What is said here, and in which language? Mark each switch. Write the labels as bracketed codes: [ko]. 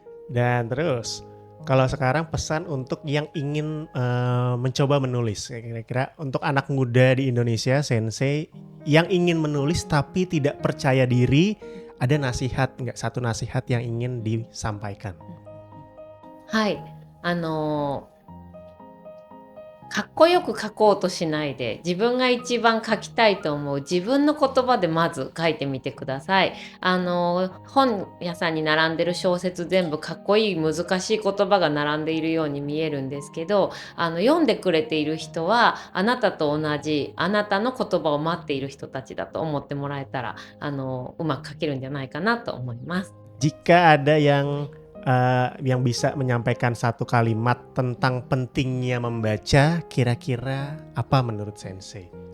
[id] Dan terus, kalau sekarang pesan untuk yang ingin mencoba menulis, kira-kira untuk anak muda di Indonesia, Sensei yang ingin menulis tapi tidak percaya diri, ada nasihat nggak? Satu nasihat yang ingin disampaikan? [ja] はい、かっこよく書こうとしないで自分が一番書きたいと思う自分の言葉でまず書いてみてください。本屋さんに並んでる小説全部かっこいい難しい言葉が並んでいるように見えるんですけど、読んでくれている人はあなたと同じあなたの言葉を待っている人たちだと思ってもらえたらうまく書けるんじゃないかなと思います。 [id] Jika ada yang bisa menyampaikan satu kalimat tentang pentingnya membaca, kira-kira apa menurut Sensei?